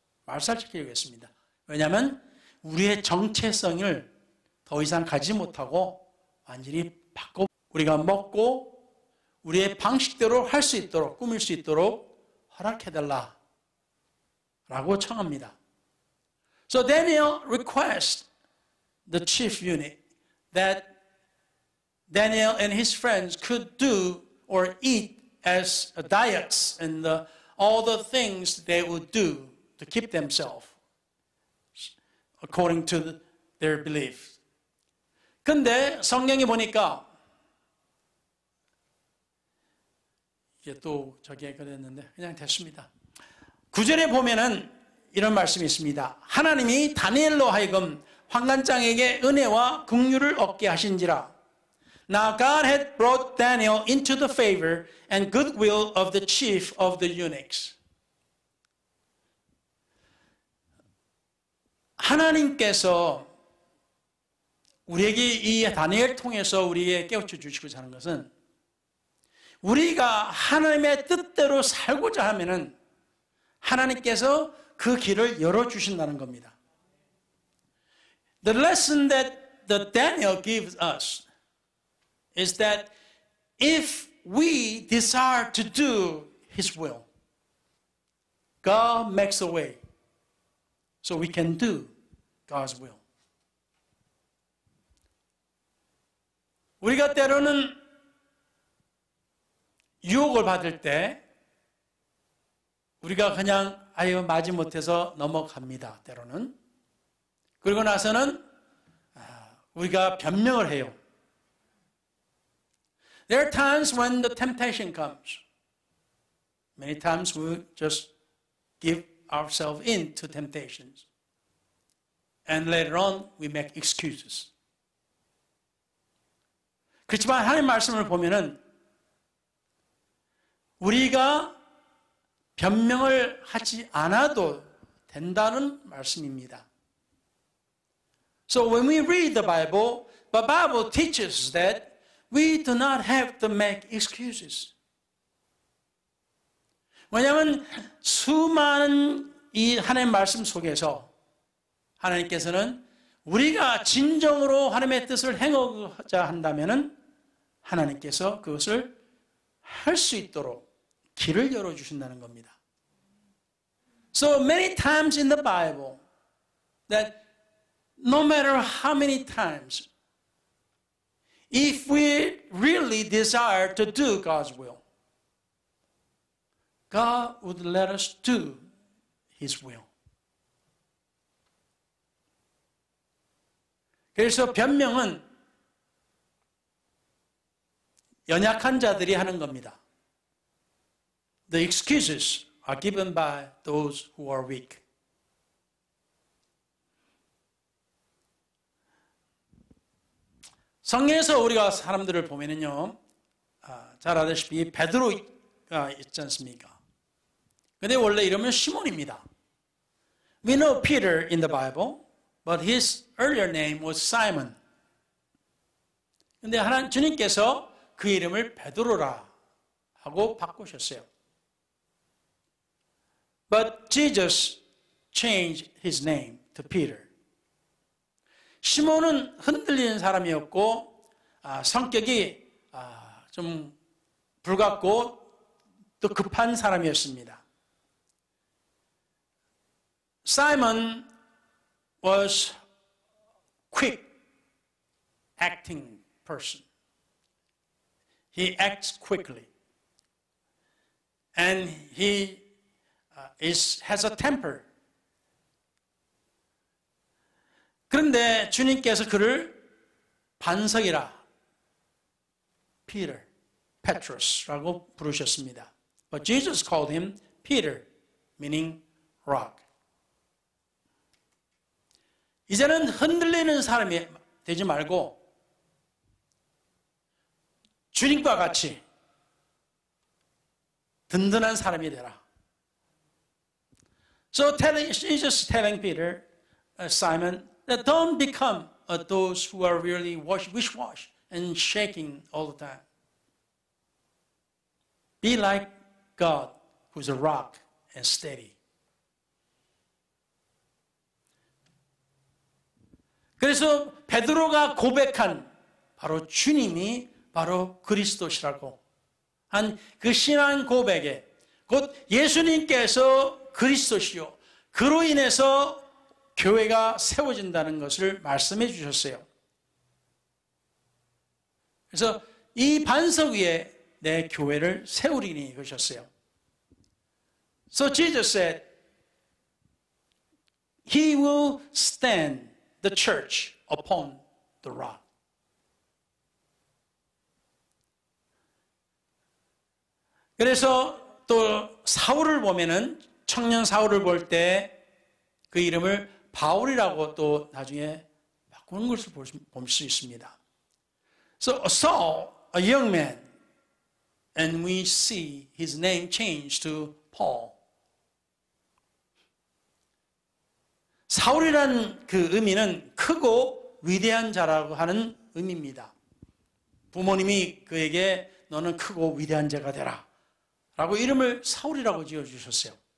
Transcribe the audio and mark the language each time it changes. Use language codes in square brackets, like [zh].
[ko] 말살시키려고 했습니다. 왜냐하면 우리의 정체성을 더 이상 가지 못하고 완전히 바꿔 우리가 먹고 우리의 방식대로 할 수 있도록, 꾸밀 수 있도록 허락해달라 라고 청합니다. [en] So Daniel requests the chief eunuch that Daniel and his friends could do or eat as diets and all the things they would do to keep themselves according to their beliefs. [ko] 근데 성경에 보니까 이게 또 저기에 그랬는데 그냥 됐습니다. 9절에 보면은 이런 말씀이 있습니다. 하나님이 다니엘로 하여금 환관장에게 은혜와 긍휼을 얻게 하신지라. [en] Now God had brought Daniel into the favor and goodwill of the chief of the eunuchs. [ko] 하나님께서 우리에게 이 다니엘 통해서 우리에게 깨우쳐 주시고자 하는 것은 우리가 하나님의 뜻대로 살고자 하면은 하나님께서 그 길을 열어주신다는 겁니다. [en] The lesson that the Daniel gives us is that if we desire to do His will, God makes a way so we can do God's will. [ko] 우리가 때로는 유혹을 받을 때 우리가 그냥 아유 마지못해서 넘어갑니다. 때로는. 그리고 나서는 우리가 변명을 해요. [en] There are times when the temptation comes. Many times we just give ourselves in to temptations. And later on we make excuses. [ko] 그렇지만 하나님 말씀을 보면은 우리가 변명을 하지 않아도 된다는 말씀입니다. [en] So when we read the Bible teaches that we do not have to make excuses. [ko] 왜냐하면 수많은 이 하나님의 말씀 속에서 하나님께서는 우리가 진정으로 하나님의 뜻을 행하고자 한다면 하나님께서 그것을 할 수 있도록 길을 열어주신다는 겁니다. [en] So many times in the Bible that no matter how many times, if we really desire to do God's will, God would let us do His will. [ko] 그래서 변명은 연약한 자들이 하는 겁니다. [en] The excuses are given by those who are weak. [ko] 성경에서 우리가 사람들을 보면은요, 잘 아다시피 베드로가 있지 않습니까? 근데 원래 이름은 시몬입니다. [en] We know Peter in the Bible, but his earlier name was Simon. [ko] 근데 주님께서 그 이름을 베드로라 하고 바꾸셨어요. [en] But Jesus changed his name to Peter. [ko] 시몬은 흔들리는 사람이었고 성격이 좀 불같고 또 급한 사람이었습니다. [en] Simon was quick acting person. He acts quickly. And he has a temper. [ko] 그런데 주님께서 그를 반석이라, Peter, Petrus라고 부르셨습니다. [en] But Jesus called him Peter, meaning rock. [ko] 이제는 흔들리는 사람이 되지 말고 주님과 같이 든든한 사람이 되라. [en] So Jesus telling Peter, Simon, that don't become those who are really wish-wash and shaking all the time. Be like God, who's a rock and steady. [ko] 그래서 베드로가 고백한 바로 주님이 바로 그리스도시라고 한 그 신앙 고백에 곧 예수님께서 그리스도시요, 그로 인해서 교회가 세워진다는 것을 말씀해 주셨어요. 그래서 이 반석 위에 내 교회를 세우리니 그러셨어요. [en] So Jesus said, He will stand the church upon the rock. [ko] 그래서 또 사울을 보면은 청년 사울을 볼 때 그 이름을 바울이라고 또 나중에 바꾸는 것을 볼 수 있습니다. [en] So Saul, a young man, and we see his name changed to Paul. [ko] 사울이란 그 의미는 크고 위대한 자라고 하는 의미입니다. 부모님이 그에게 너는 크고 위대한 자가 되라 라고 이름을 사울이라고 지어주셨어요.